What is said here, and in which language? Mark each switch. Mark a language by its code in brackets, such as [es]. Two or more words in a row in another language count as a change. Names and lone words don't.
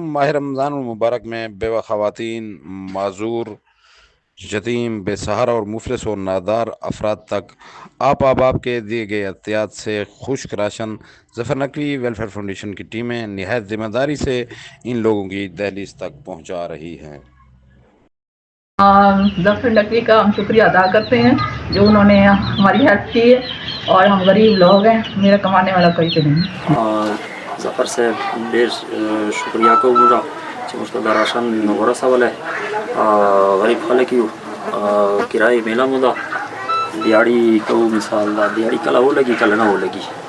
[ur] ماہ رمضان المبارک میں بیوہ خواتین، معذور، یتیم، بے سہارا اور مفلس اور نادار افراد تک آپ احباب کے دیے گئے احتیاط سے خشک راشن ظفر نقوی ویلفیئر فاؤنڈیشن کی ٹیمیں نہایت ذمہ داری سے ان لوگوں کی دہلیز تک پہنچا رہی ہیں۔ ظفر نقوی کا ہم شکریہ ادا کرتے ہیں جو انہوں نے ہماری ہیلپ کی ہے، اور ہم غریب لوگ ہیں، میرا کمانے والا کوئی تو نہیں۔ [ps] ظفر سے ډیر شکریہ کوم دا چې موږ ته د راشن ورسولی، غریب خلک یو، کرایې میله مو ده، دیاړي کوو، مثال دا دیاړي کله ولګي کله نه ولګي،